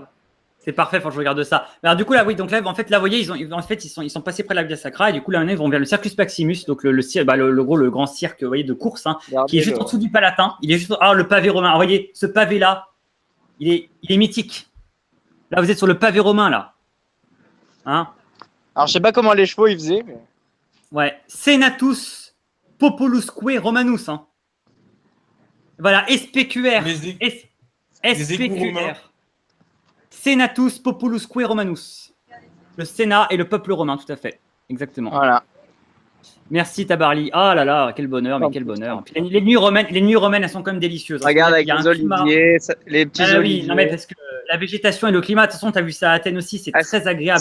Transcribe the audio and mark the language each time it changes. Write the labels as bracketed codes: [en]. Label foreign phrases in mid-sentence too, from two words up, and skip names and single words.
[fr] C'est parfait, faut que je regarde ça. Alors du coup là, oui, donc là, en fait, là, vous voyez, ils sont passés près de la Via Sacra et du coup là, ils vont vers le Circus Maximus, donc le grand cirque, vous voyez, de course, qui est juste en dessous du Palatin. Il est juste, le pavé romain. Alors, vous voyez, ce pavé là, il est mythique. Là, vous êtes sur le pavé romain là. Alors, je sais pas comment les chevaux ils faisaient. Mais... Ouais, [la] Senatus Populusque Romanus. [fr] Voilà, SPQR. SPQR. [la] Senatus Populusque Romanus. [fr] Le Sénat et le peuple romain, tout à fait. Exactement. Voilà. Merci Tabarly. Ah là là, quel bonheur, mais quel bonheur. Puis, les nuits romaines, elles sont quand même délicieuses. Regarde avec les oliviers, les petits oliviers. Oui, non mais parce que la végétation et le climat, de toute façon, tu as vu ça à Athènes aussi, c'est très agréable.